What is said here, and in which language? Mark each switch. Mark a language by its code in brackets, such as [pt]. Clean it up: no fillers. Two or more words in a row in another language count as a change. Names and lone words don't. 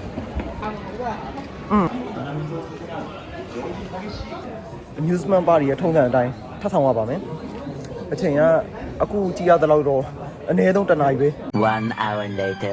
[en] amusement park [my] ရဲ့ထုံးစံအတိုင်းထပ်ဆောင်ရပါမယ်အချိန်ကအခုကြည့်ရတဲ့လောက်တော့အနည်းဆုံး1နာရီပဲ [en] 1 hour later